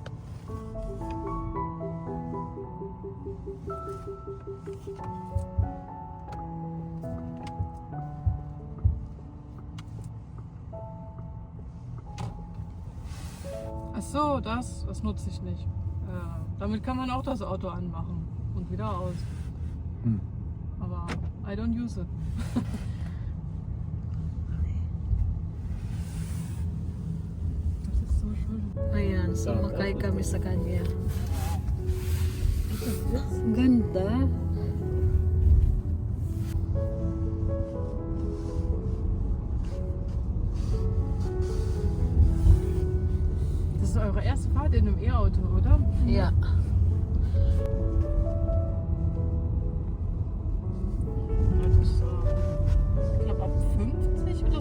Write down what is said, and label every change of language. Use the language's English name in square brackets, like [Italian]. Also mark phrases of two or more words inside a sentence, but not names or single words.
[German] Ach so, das nutze ich nicht. Damit kann man auch das Auto anmachen und wieder aus. [English] Aber I don't use it. [German] Das ist so schön. [Filipino] Ayan, sumakay kami sa kanya. Ang ganda. [German] Das ist eure erste Fahrt in einem E-Auto, oder? Ja. Das ist, ich glaube ab 50